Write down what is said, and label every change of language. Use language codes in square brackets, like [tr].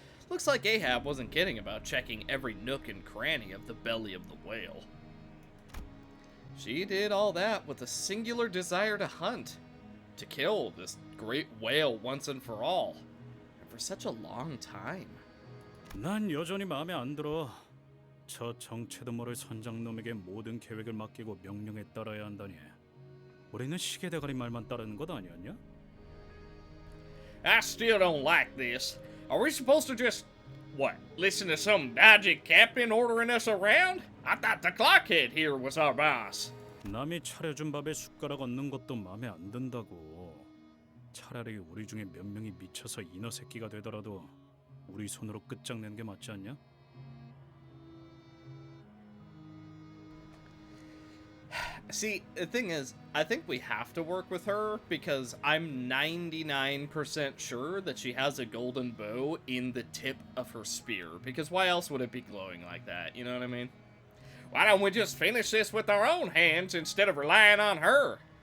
[en] looks like Ahab wasn't kidding about checking every nook and cranny of the belly of the whale. She did all that with a singular desire to hunt, to kill this great whale once and for all, and for such a long time. [ko] 난 여전히 마음에 안 들어. 저 정체도 모를 선장놈에게 모든 계획을 맡기고 명령에 따라야 한다니. 우리는 시계대가리 말만 따르는 것 아니었냐? [en] I still don't like this. Are we supposed to just, what, listen to some dodgy captain ordering us around? I thought the clockhead here was our boss. [ko] 남이 차려준 밥에 숟가락 얹는 것도 마음에 안 든다고. 차라리 우리 중에 몇 명이 미쳐서 인어 새끼가 되더라도 우리 손으로 끝장내는 게 맞지 않냐? [en] See, the thing is, I think we have to work with her because I'm 99% sure that she has a golden bow in the tip of her spear. Because why else would it be glowing like that? You know what I mean? Why don't we just finish this with our own hands instead of relying on her?